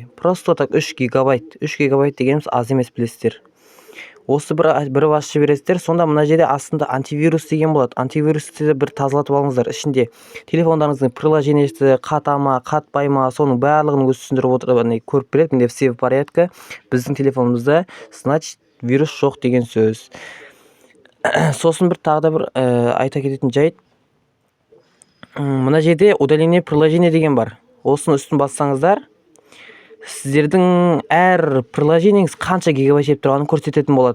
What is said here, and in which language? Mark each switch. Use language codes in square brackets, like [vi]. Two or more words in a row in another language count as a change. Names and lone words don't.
[ru] Просто так 3 гигабайт. [kk] 3 гигабайт дегеніміз аз емес, білесіздер. Осы бір басшы бересіздер. Сонда мына жерде астында антивирус деген болады. Антивирусты бір тазалатып алыңыздар. Ішінде телефондарыңыздың приложениесі қатама, қатпайма, соның барлығын өзі түсіндіріп отырып көріп береді. [ru] Міне все в порядке. [kk] Біздің телефонымызда значит вирус жоқ деген сөз. Сосын бір тағы да бір айта кететін жайт. Мына жерде [ru] удаление приложение [kk] деген бар. Осының үстін бассаңыздар, сіздердің әр приложениеңіз қанша гигабайт жеп тұрғанын көрсететін болады.